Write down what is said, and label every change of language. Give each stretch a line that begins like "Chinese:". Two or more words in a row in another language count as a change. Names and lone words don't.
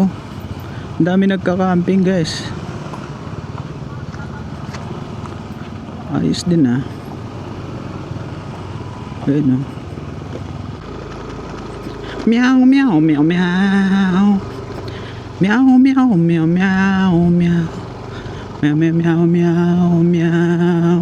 Filipino: Ang dami nagka-camping guys. Ayos din ah. Ayun oh. Meow meow meow meow. Meow meow meow meow meow. Meow meow meow meow meow.